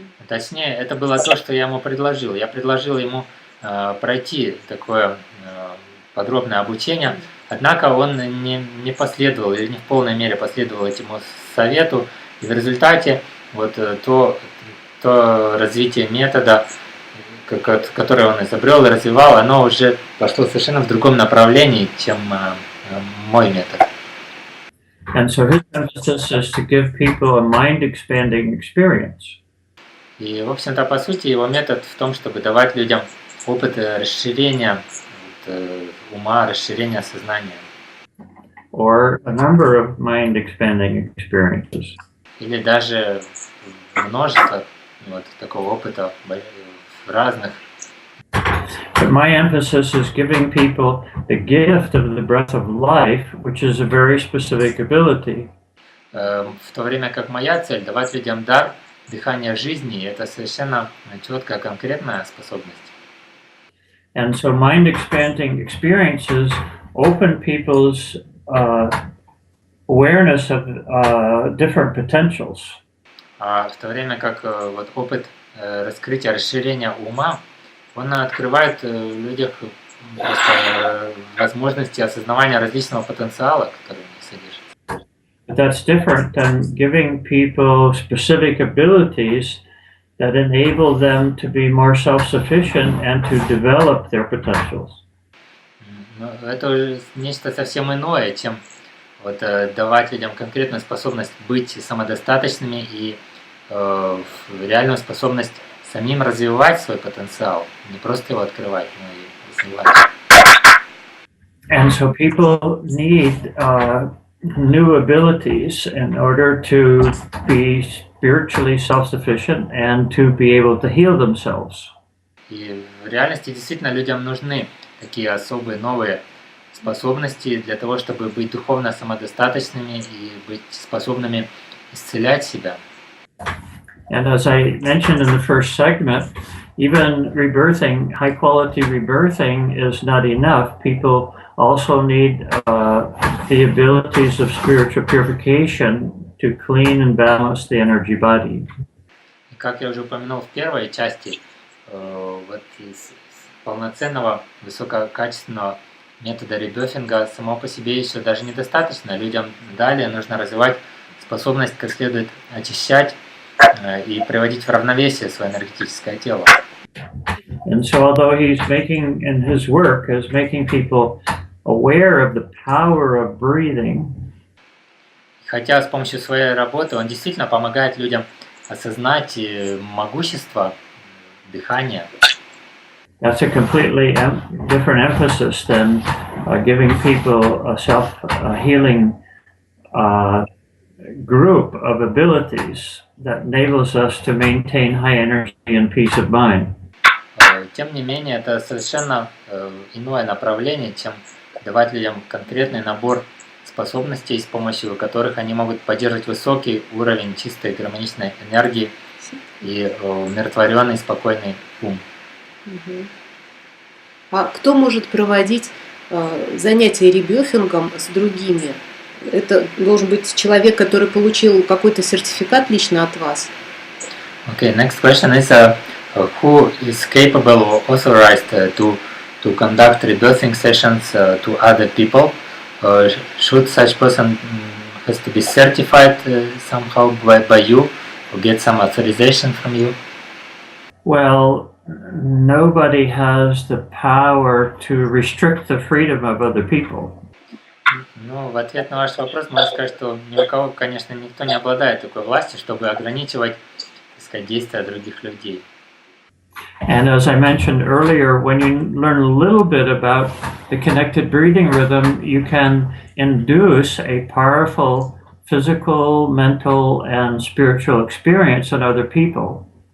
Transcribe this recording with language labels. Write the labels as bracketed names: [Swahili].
[Russian] Точнее, это было то, что я ему предложил. Я предложил ему пройти такое подробное обучение, однако он не последовал или не в полной мере последовал этому совету, и в результате вот то развитие метода, которое он изобрел и развивал, оно уже пошло совершенно в другом направлении, чем мой метод. [English] And so his emphasis is to give people a mind-expanding experience. [Russian] И, в общем-то, по сути, его метод в том, чтобы давать людям опыт расширения ума, расширения сознания. [English] Or a number of mind-expanding experiences. [Russian] Или даже множество вот такого опыта разных. [English] But my emphasis is giving people the gift of the breath of life, which is a very specific ability. [Russian] В то время как моя цель давать людям дар дыхания жизни, это совершенно четкая, конкретная способность. [English] And so mind-expanding experiences open people's awareness of different potentials. [Russian] А в то время как вот опыт раскрытия, расширения ума, он открывает в людях просто возможности осознавания различного потенциала, который в них содержится. [English] But that's different than giving people specific abilities that enable them to be more self-sufficient and to develop their potentials. [Russian] Но это уже нечто совсем иное, чем вот давать людям конкретную способность быть самодостаточными и реальную способность самим развивать свой потенциал, не просто его открывать, но и развивать. [English] And so people need new abilities in order to be spiritually self-sufficient and to be able to heal themselves. [Russian] И в реальности действительно людям нужны такие особые новые способности для того, чтобы быть духовно самодостаточными и быть способными исцелять себя. [English] And as I mentioned in the first segment, even rebirthing, high quality rebirthing is not enough. People also need the abilities of spiritual purification to clean and balance the energy body. [Russian] И как я уже упомянул в первой части, вот из полноценного высококачественного метода ребефинга само по себе еще даже недостаточно. Людям далее нужно развивать способность как следует очищать и приводить в равновесие свое энергетическое тело. [English] And so although he's making, in his work, is making people aware of the power of breathing, [Russian] Хотя с помощью своей работы он действительно помогает людям осознать могущество дыхания. [English] that's a completely different emphasis than giving people a self-healing group of abilities that enables us to maintain high energy and peace of mind. [Russian] Тем не менее, это совершенно иное направление, чем давать людям конкретный набор способностей, с помощью которых они могут поддерживать высокий уровень чистой гармоничной энергии и умиротворенный, спокойный ум. Мгм. А кто может проводить занятия ребефингом с другими? Это должен быть человек, который получил какой-то сертификат лично от вас? [English] Okay, next question is who is capable or authorized to conduct rebirthing sessions to other people? Should such person has to be certified somehow by you or get some authorization from you? Well, nobody has the power to restrict the freedom of other people. [Russian] Ну, в ответ на ваш вопрос можно сказать, что ни у кого, конечно, никто не обладает такой властью, чтобы ограничивать, так сказать, действия других людей. [English] And as I mentioned earlier, when you learn a little bit about the connected breathing rhythm, you can induce a powerful physical, mental, and spiritual experience in other people.